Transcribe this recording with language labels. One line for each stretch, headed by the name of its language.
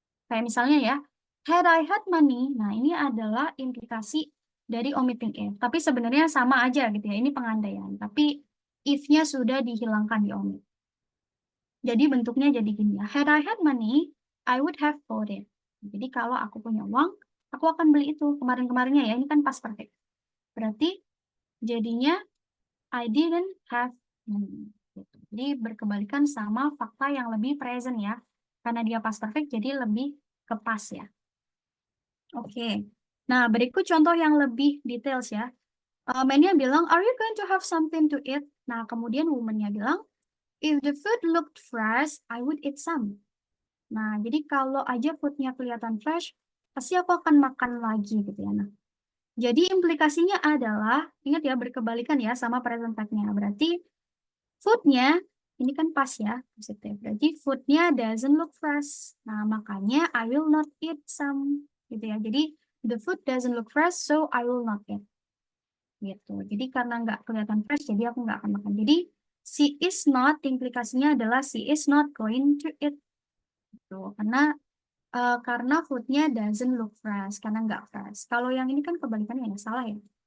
Indonesian: Kayak misalnya ya,
English: had I had money.
Indonesian: Nah, ini adalah implikasi dari omitting if. Tapi sebenarnya sama aja gitu ya. Ini pengandaian. Tapi if-nya sudah dihilangkan diomit. Jadi bentuknya jadi gini ya.
English: Had I had money, I would have bought it.
Indonesian: Jadi kalau aku punya uang, aku akan beli itu. Kemarin-kemarinnya ya, ini kan past perfect. Berarti jadinya
English: I didn't have money.
Indonesian: Gitu. Jadi berkebalikan sama fakta yang lebih present ya. Karena dia past perfect, jadi lebih ke past ya. Oke. Nah, berikut contoh yang lebih details ya.
English: Man-nya bilang, are you going to have something to eat?
Indonesian: Nah, kemudian woman-nya bilang,
English: if the food looked fresh, I would eat some.
Indonesian: Nah, jadi kalau aja food-nya kelihatan fresh, pasti aku akan makan lagi gitu ya. Nah, jadi implikasinya adalah, ingat ya, berkebalikan ya sama present fact-nya. Berarti food-nya, ini kan pas ya, positif.
English: Berarti food-nya doesn't look fresh.
Indonesian: Nah, makanya
English: I will not eat some.
Indonesian: Gitu ya.
English: Jadi, the food doesn't look fresh, so I will not eat.
Indonesian: Gitu. Jadi karena nggak kelihatan fresh, jadi aku nggak akan makan.
English: Jadi she is not,
Indonesian: implikasinya adalah
English: she is not going to eat. Gitu.
Indonesian: Karena foodnya
English: doesn't look fresh,
Indonesian: karena nggak fresh. Kalau yang ini kan kebalikannya ya, salah ya.